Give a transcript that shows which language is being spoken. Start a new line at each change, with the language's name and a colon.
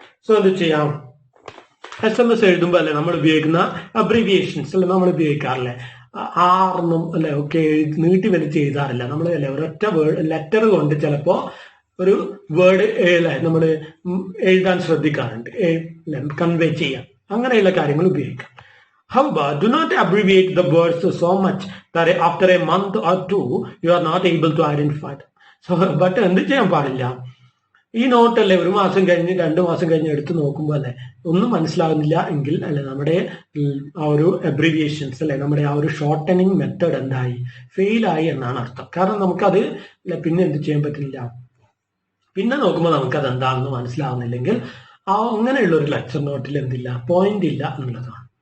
Malayalam: So എന്ത് ചെയ്യാം, SMS എഴുതുമ്പോൾ അല്ലെ നമ്മൾ ഉപയോഗിക്കുന്ന അബ്രിവിയേഷൻസ് അല്ലെ നമ്മൾ ഉപയോഗിക്കാറില്ലേ, ആർന്നും അല്ലെ ഒക്കെ നീട്ടി വലിച്ച് എഴുതാറില്ല നമ്മൾ അല്ലെ. ഒരൊറ്റ ലെറ്റർ കൊണ്ട് ചിലപ്പോ ഒരു വേർഡ് അല്ലെ നമ്മൾ എഴുതാൻ ശ്രദ്ധിക്കാറുണ്ട്, കൺവേ ചെയ്യാൻ, അങ്ങനെയുള്ള കാര്യങ്ങൾ ഉപയോഗിക്കാം.
English: However, do not abbreviate the words so much that after a month or two you are not able to identify them.
Malayalam: So, but എന്ത് ചെയ്യാൻ പാടില്ല, ഈ നോട്ടല്ലേ ഒരു മാസം കഴിഞ്ഞ് 2 മാസം കഴിഞ്ഞ് എടുത്ത് നോക്കുമ്പോൾ അല്ലെ ഒന്നും മനസ്സിലാകുന്നില്ല എങ്കിൽ അല്ലെ നമ്മുടെ ആ ഒരു അബ്രിവിയേഷൻസ് അല്ലെ നമ്മുടെ ആ ഒരു ഷോർട്ടനിങ് മെത്തേഡ് എന്തായി, ഫെയിലായി എന്നാണ് അർത്ഥം. കാരണം നമുക്കത് പിന്നെ എന്ത് ചെയ്യാൻ പറ്റില്ല, പിന്നെ നോക്കുമ്പോൾ നമുക്കത് എന്താണെന്ന് മനസ്സിലാവുന്നില്ലെങ്കിൽ അങ്ങനെയുള്ള ഒരു ലെക്ചർ നോട്ടിൽ എന്തില്ല, പോയിന്റ് ഇല്ല എന്നുള്ളതാണ്.